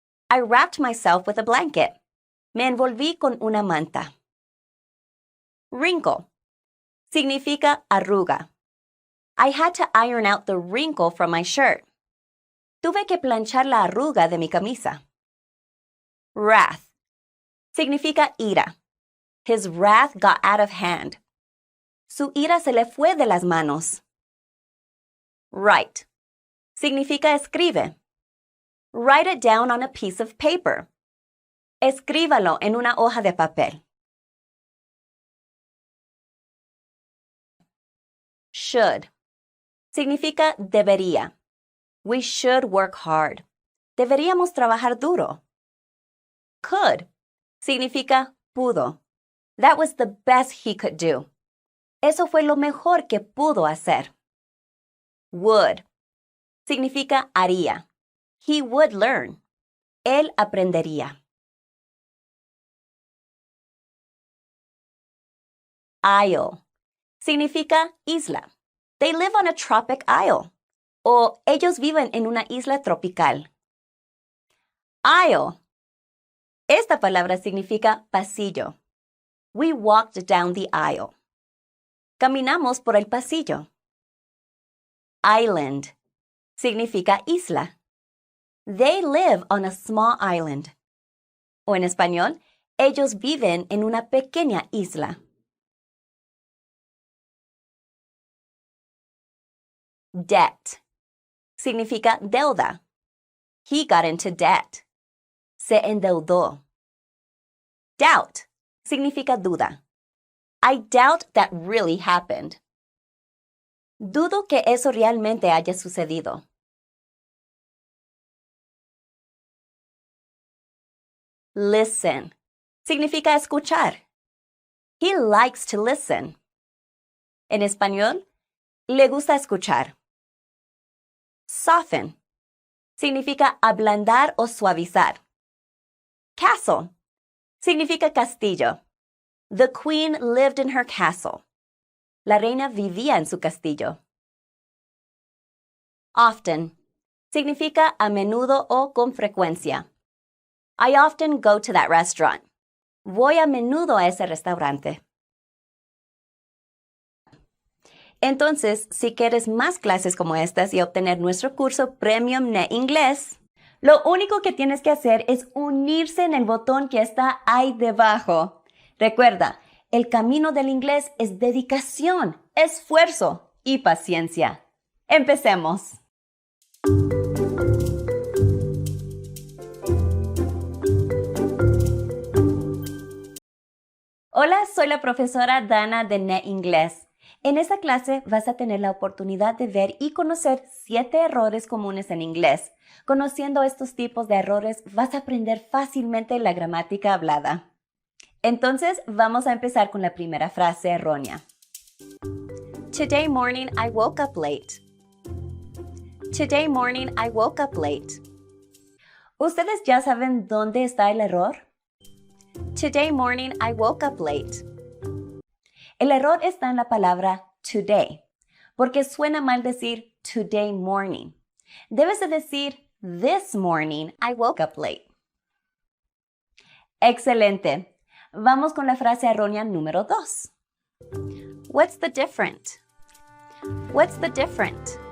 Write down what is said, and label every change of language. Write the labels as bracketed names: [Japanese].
[English] I wrapped myself with a blanket. [Spanish] Me envolví con una manta. [English] Wrinkle. [Spanish] Significa arruga. [English] I had to iron out the wrinkle from my shirt. [Spanish] Tuve que planchar la arruga de mi camisa. Wrath. Significa ira. [English] His wrath got out of hand. [Spanish] Su ira se le fue de las manos. Write. Significa escribe. [English] Write it down on a piece of paper. [Spanish] Escríbalo en una hoja de papel. [English] Should. [Spanish] Significa debería. [English] We should work hard. [Spanish] Deberíamos trabajar duro. Could significa pudo. [English] That was the best he could do. [Spanish] Eso fue lo mejor que pudo hacer. [English] Would [Spanish] significa haría. [English] He would learn. [Spanish] Él aprendería. Isle significa isla. [English] They live on a tropic isle. [Spanish] O ellos viven en una isla tropical. Aisle. Esta palabra significa pasillo. [English] We walked down the aisle. [Spanish] Caminamos por el pasillo. Island significa isla. [English] They live on a small island. [Spanish] O en español, ellos viven en una pequeña isla. [English] Debt [Spanish] significa deuda. [English] He got into debt. [Spanish] Se endeudó. Doubt significa duda. [English] I doubt that really happened. [Spanish] Dudo que eso realmente haya sucedido. [English] Listen [Spanish] significa escuchar. [English] He likes to listen. [Spanish] En español, le gusta escuchar. Soften significa ablandar o suavizar. Castle significa castillo. [English] The queen lived in her castle. [Spanish] La reina vivía en su castillo. Often significa a menudo o con frecuencia. [English] I often go to that restaurant. [Spanish] Voy a menudo a ese restaurante. Entonces, si quieres más clases como estas y obtener nuestro curso Premium NET Inglés, lo único que tienes que hacer es unirse en el botón que está ahí debajo. Recuerda, el camino del inglés es dedicación, esfuerzo y paciencia. Empecemos. Hola, soy la profesora Dana de NET Inglés. En esta clase vas a tener la oportunidad de ver y conocer 7 errores comunes en inglés. Conociendo estos tipos de errores, vas a aprender fácilmente la gramática hablada. Entonces, vamos a empezar con la primera frase errónea. [English] Today morning I woke up late. Today morning I woke up late. [Spanish] ¿Ustedes ya saben dónde está el error? [English] Today morning I woke up late. [Spanish] El error está en la palabra today, porque suena mal decir today morning. Debes de decir [English] this morning I woke up late. [Spanish] Excelente. Vamos con la frase errónea número 2. [English] What's the different? What's the different?